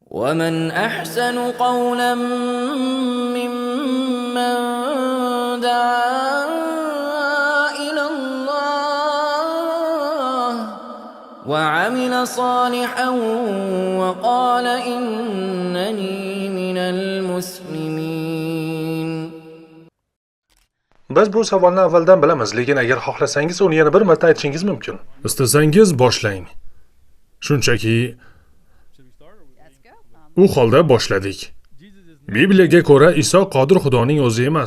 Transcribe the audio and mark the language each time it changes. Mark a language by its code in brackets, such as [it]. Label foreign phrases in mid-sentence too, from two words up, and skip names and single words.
[ar] ومن أحسن قولا ممن دعا إلى الله وعمل صالحا وقال إنني من المسلمين. [uz] Biz bu savolni avvaldan bilamiz, lekin agar xohlasangiz uni yana bir marta aytishingiz mumkin. Istasangiz boshlang. Shunchaki u holda boshladik. Bibliyaga ko'ra Iso Qodir Xudoning o'zi emas.